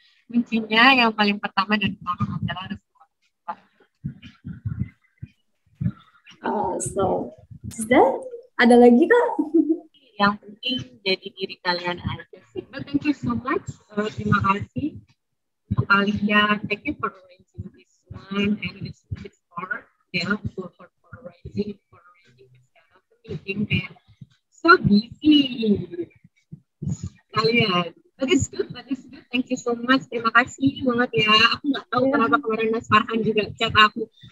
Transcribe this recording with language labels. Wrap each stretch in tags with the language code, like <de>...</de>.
<id>Kuncinya yang paling pertama dan utama adalah restu. So, ada lagi Kak? Yang penting jadi diri kalian aja sih.</id> <en>But thank you so much.</en> <id>Terima kasih untuk kalian.</id> <en>Thank you for arranging this one and it's hard, yeah, for arranging this kind of meeting and so busy kalian. But it's good. Thank you so much.</en> <id>Terima kasih banget ya. Aku nggak tahu kenapa kemarin Mas Farhan juga chat aku.</id>